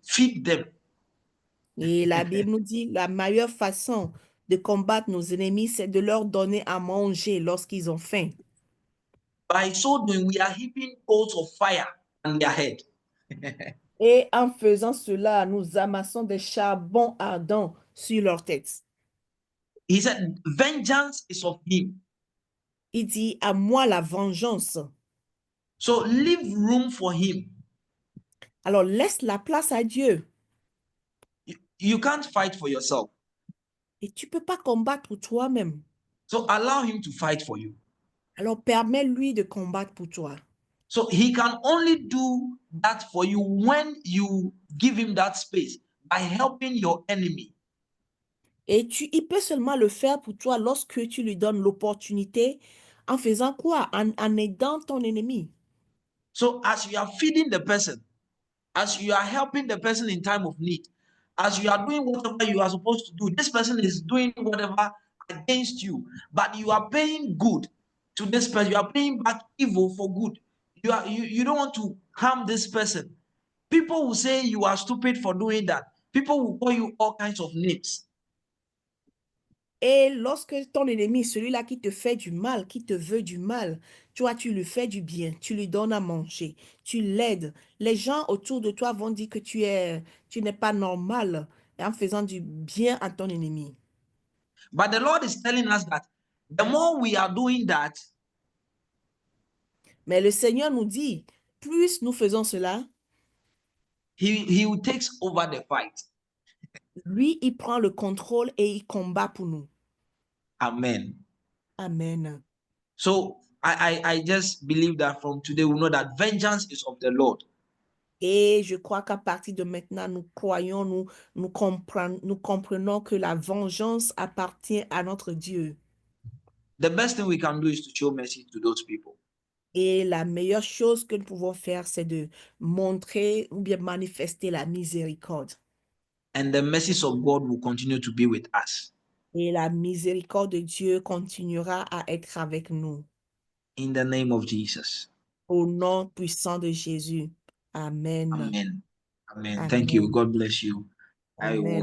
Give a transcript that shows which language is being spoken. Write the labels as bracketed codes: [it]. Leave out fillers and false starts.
[en] Feed them. [fr] Et la Bible nous dit la meilleure façon de combattre nos ennemis, c'est de leur donner à manger lorsqu'ils ont faim. [en] By so doing, we are heaping coals of fire on their head. [fr] Et en faisant cela, nous amassons des charbons ardents sur leur tête. [en] He said, vengeance is of him. [fr] Il dit, à moi la vengeance. [en] So leave room for him. [fr] Alors laisse la place à Dieu. [en] You can't fight for yourself. [fr] Et tu ne peux pas combattre pour toi-même. [en] So allow him to fight for you. [fr] Alors permets-lui de combattre pour toi. [en] So he can only do that for you when you give him that space by helping your enemy. [fr] Et il peut seulement le faire pour toi lorsque tu lui donnes l'opportunité en faisant quoi? En aidant ton ennemi. [en] So as you are feeding the person, as you are helping the person in time of need, as you are doing whatever you are supposed to do, this person is doing whatever against you, but you are paying good to this person. You are paying back evil for good. You don't want to harm this person. People will say you are stupid for doing that. People will call you all kinds of names. [fr] Et lorsque ton ennemi, celui-là qui te fait du mal, qui te veut du mal, toi, tu lui fais du bien, tu lui donnes à manger, tu l'aides. Les gens autour de toi vont dire que tu n'es pas normal en faisant du bien à ton ennemi. [en] But the Lord is telling us that the more we are doing that, [fr] Mais le Seigneur nous dit, plus nous faisons cela, [en] he will take over the fight. [fr] lui, il prend le contrôle et il combat pour nous. Amen. Amen. [en] So I just believe that from today we know that vengeance is of the Lord. [fr] Et je crois qu'à partir de maintenant, nous croyons, nous comprenons que la vengeance appartient à notre Dieu. [en] The best thing we can do is to show mercy to those people. [fr] Et la meilleure chose que nous pouvons faire, c'est de montrer ou bien manifester la miséricorde. [en] And the mercies of God will continue to be with us. [fr] Et la miséricorde de Dieu continuera à être avec nous. [en] In the name of Jesus. [fr] Au nom puissant de Jésus. Amen. Amen. Amen. Amen. [en] Thank you. God bless you. I will